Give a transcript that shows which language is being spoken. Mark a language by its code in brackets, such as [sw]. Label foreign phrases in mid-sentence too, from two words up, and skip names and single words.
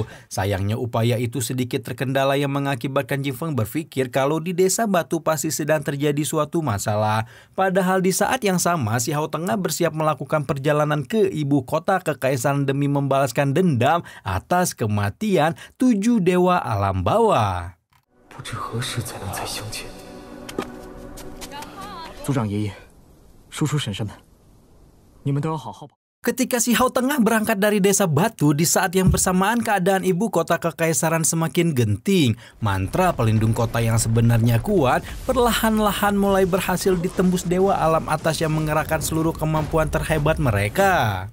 [id] Sayangnya upaya itu sedikit terkendala yang mengakibatkan Jingfeng berpikir kalau di Desa Batu pasti sedang terjadi suatu masalah. Padahal di saat yang sama, Xiahou tengah bersiap melakukan perjalanan ke ibu kota kekaisaran demi membalaskan dendam atas kematian 7 dewa alam bawah. [zh] 不知何时才能再相见。族长爷爷，叔叔婶婶们，你们都要好好保。 [id] Ketika Xiahou tengah berangkat dari Desa Batu, di saat yang bersamaan keadaan ibu kota kekaisaran semakin genting. Mantra pelindung kota yang sebenarnya kuat perlahan-lahan mulai berhasil ditembus dewa alam atas yang mengerahkan seluruh kemampuan terhebat mereka.